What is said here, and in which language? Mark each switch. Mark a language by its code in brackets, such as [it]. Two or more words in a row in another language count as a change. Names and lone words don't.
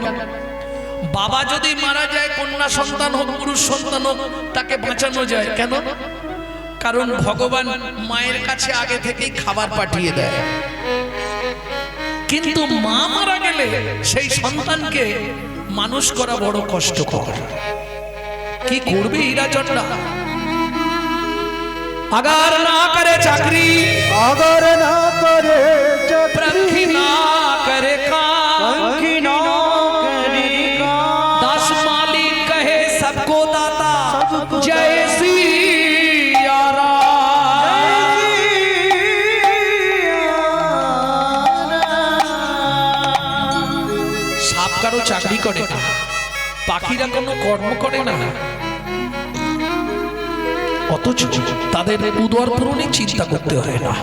[bn] বাবা যদি মারা যায়, কন্যা সন্তান হোক পুরুষ সন্তান হোক, তাকে বাঁচানো যায়। কেন? কারণ ভগবান মায়ের কাছে আগে থেকেই খাবার পাঠিয়ে দেয়। কিন্তু মা মারা গেলে সেই সন্তানকে মানুষ করা বড় কষ্টকর। কি করবে হীরাচন্ডা? [hi] अगर ना करे चाकरी, अगर ना करे पंखी ना करे काम, दास मालिक कहे सबको दाता, जय सिया राम। [bn] সাপ কারো চাকরি করে না, পাখিরা কোনো কর্ম করে না, অথচ তাদের উদর পূরণে চিন্তা করতে হয় না।